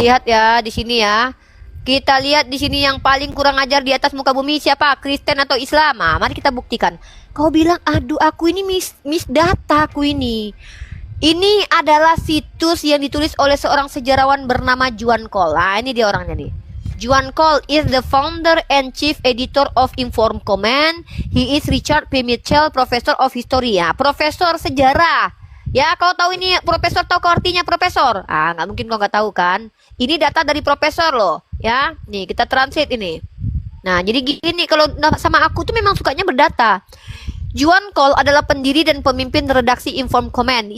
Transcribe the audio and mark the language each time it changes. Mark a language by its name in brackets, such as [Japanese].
[Indonesian] lihat ya di sini ya. Kita lihat di sini yang paling kurang ajar di atas muka bumi siapa? Kristen atau Islam? Nah, mari kita buktikan. Kau bilang, aduh aku ini miss data aku ini. Ini adalah situs yang ditulis oleh seorang sejarawan bernama Juan Cole. Nah, ini dia orangnya nih. [English] Juan Cole is the founder and chief editor of Inform Comment. He is Richard P. Mitchell, professor of history. [Indonesian] Ya, profesor sejarah. Ya, kau tahu ini profesor, tahu kau artinya profesor? Ah, nggak mungkin kau nggak tahu kan? Ini data dari profesor loh, ya. Nih, kita translate ini. Nah, jadi gini, kalau sama aku tuh memang sukanya berdata. Juan Cole adalah pendiri dan pemimpin redaksi Inform Comment.